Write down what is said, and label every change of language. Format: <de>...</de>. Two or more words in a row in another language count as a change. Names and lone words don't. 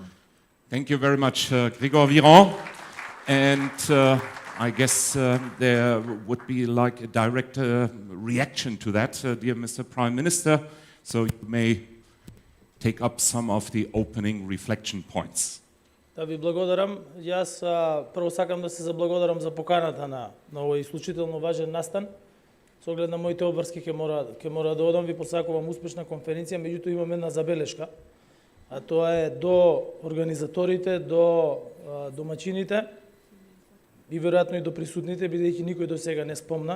<en>Thank you very much, Gregor Viron. And I guess there would be like a direct reaction to that, dear Mr. Prime Minister. So you may take up some of the opening reflection points.</en> <mk>Да ви благодарам. Јас прво сакам да се заблагодарам за поканата на овој исклучително важен настан. Со оглед на моите обврски ќе мора да одам. Ви посакувам успешна конференција, меѓутоа имам една забелешка. А тоа е до организаторите, до домачините и веројатно и до присутните, бидејќи никој до сега не спомна.</mk>